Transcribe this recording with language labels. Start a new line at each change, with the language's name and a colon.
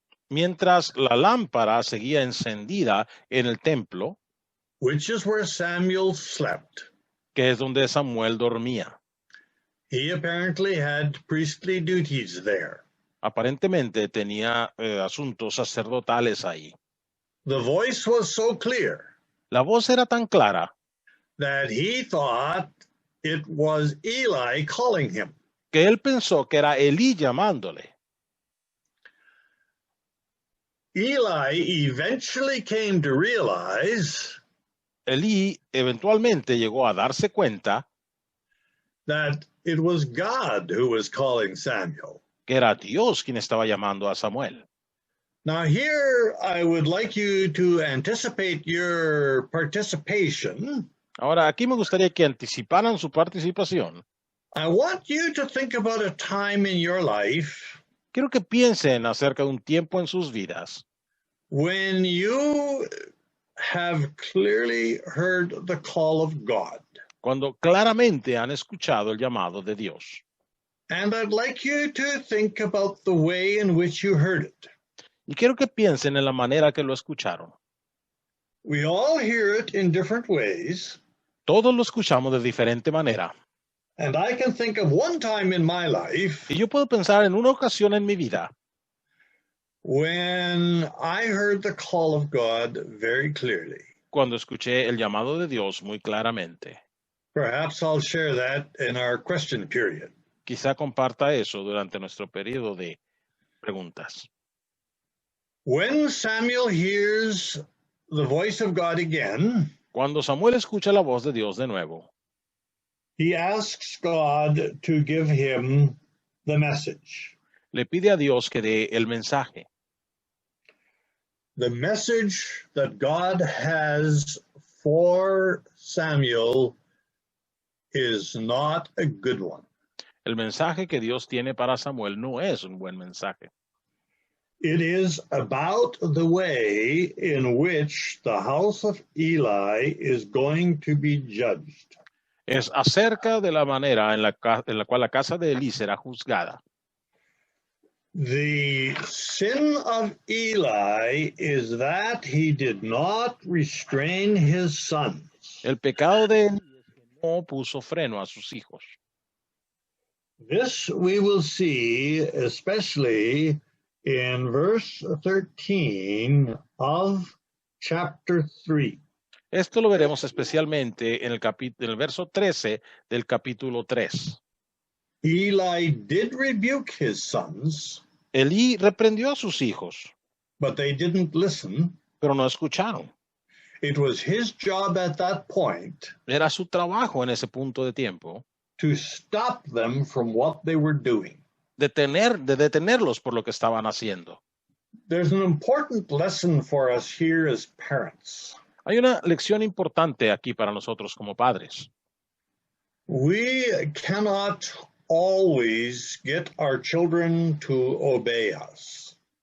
Spanish: mientras la lámpara seguía encendida en el templo,
English: which is where Samuel slept.
Spanish: que es donde Samuel dormía.
English: He apparently had priestly duties there.
Spanish: Aparentemente tenía asuntos sacerdotales ahí.
English: The voice was so clear
Spanish: La voz era tan clara
English: that he thought it was Eli calling him.
Spanish: que él pensó que era Elí llamándole.
English: Eli eventually came to realize
Spanish: Elí eventualmente llegó a darse cuenta
English: that it was God who was calling Samuel.
Spanish: que era Dios quien estaba llamando a Samuel.
English: Now here I would like you to anticipate your participation.
Spanish: Ahora, aquí me gustaría que anticiparan su participación.
English: I want you to think about a time in your life
Spanish: Quiero que piensen acerca de un tiempo en sus vidas
English: when you have clearly heard the call of God.
Spanish: cuando claramente han escuchado el llamado de Dios.
English: And I'd like you to think about the way in which you heard it.
Spanish: Y quiero que piensen en la manera que lo escucharon.
English: We all hear it in different ways.
Spanish: Todos lo escuchamos de diferente manera.
English: And I can think of one time in my life
Spanish: Y yo puedo pensar en una ocasión en mi vida
English: when I heard the call of God very clearly.
Spanish: cuando escuché el llamado de Dios muy claramente.
English: Perhaps I'll share that in our question period.
Spanish: Quizá comparta eso durante nuestro periodo de preguntas.
English: When Samuel hears the voice of God again,
Spanish: Cuando Samuel escucha la voz de Dios de nuevo,
English: he asks God to give him the message.
Spanish: le pide a Dios que dé el mensaje.
English: The message that God has for Samuel is not a good one.
Spanish: El mensaje que Dios tiene para Samuel no es un buen mensaje.
English: It is about the way in which the house of Eli is going to be judged.
Spanish: Es acerca de la manera en la cual la casa de Elí será juzgada.
English: The sin of Eli is that he did not restrain his sons.
Spanish: El pecado de Elí es que no puso freno a sus hijos.
English: This we will see especially in verse 13 of chapter 3.
Spanish: Esto lo veremos especialmente en el verso 13 del capítulo 3.
English: Eli did rebuke his sons,
Spanish: Elí reprendió a sus hijos,
English: but they didn't listen.
Spanish: pero no escucharon.
English: It was his job at that point
Spanish: Era su trabajo en ese punto de tiempo
English: to stop them from what they were doing.
Spanish: de detenerlos por lo que estaban haciendo.
English: There's an important lesson for us here as parents.
Spanish: Hay una lección importante aquí para nosotros como padres.
English: We cannot always get our children to obey us.